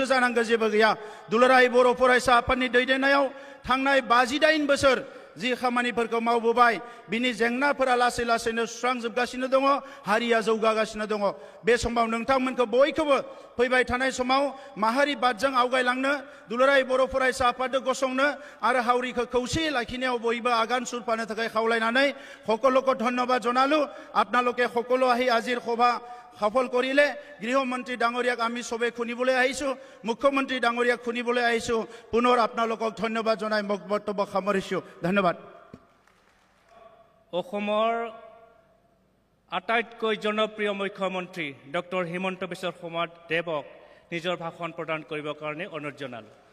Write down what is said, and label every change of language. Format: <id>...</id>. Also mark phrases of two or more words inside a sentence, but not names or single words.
<brx>जानांगौ जेबो गैया दुलाराय बर' फरायसा आफादनि दैदेननायाव थांनाय 58 बोसोर जि खामानिफोरखौ मावबोबाय बिनि जेंनाफोरा लासै लासैनो सुस्रांजोबगासिनो दङ हारिया जौगागासिनो दङ बे समाव नोंथांमोनखौ बयखौबो फैबाय थानाय समाव माहारि बादजों आवगायलांनो दुलाराय बर' फरायसा आफादखौ गसंनो आरो हावरिखौ खौसेयै लाखिनायाव बयबो आगान सुरफानो थाखाय खावलायनानै</brx> <as>সকলোকে ধন্যবাদ জনালো আপোনালোকে সকলো আহি আজিৰ সভা সফল কৰিলে গৃহমন্ত্ৰী ডাঙৰীয়াক আমি সবে শুনিবলৈ আহিছো মুখ্যমন্ত্ৰী ডাঙৰীয়াক শুনিবলৈ আহিছো পুনৰ আপোনালোকক ধন্যবাদ জনাই মোক বক্তব্য সামৰিছো ধন্যবাদ অসমৰ আটাইতকৈ জনপ্ৰিয় মুখ্যমন্ত্ৰী ডক্টৰ হিমন্ত বিশ্ব শৰ্মা দেৱক নিজৰ ভাষণ প্ৰদান কৰিবৰ কাৰণে অনুৰোধ জনালো</as>